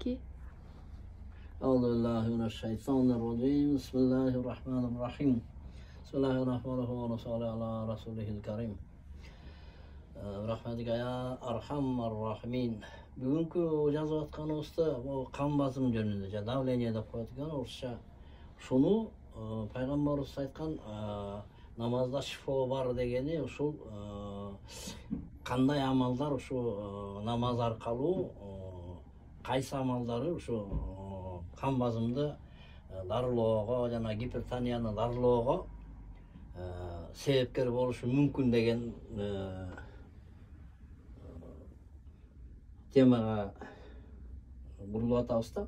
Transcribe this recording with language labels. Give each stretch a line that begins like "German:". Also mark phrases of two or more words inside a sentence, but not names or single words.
Arabic: 2. أعوذ بالله من الشيطان الرجيم بسم الله الرحمن الرحيم. بسم الله الرحمن الرحيم وصلى الله على رسوله الكريم. برحمتك يا أرحم الراحمين.
Kyrgyz: Bugünkü жазып атканыбызда кан басым жөнүндө, давление деп коет экен орусча. Шуну пайгамбарыбыз айткан намазда шифо бар дегени ушул кандай амалдар ушу намаз аркылуу кайсы амалдары ушу кан басымды дарылоого жана гипертонияны дарылоого себепкер болушу мүмкүн деген темага бурулуп атабыз да.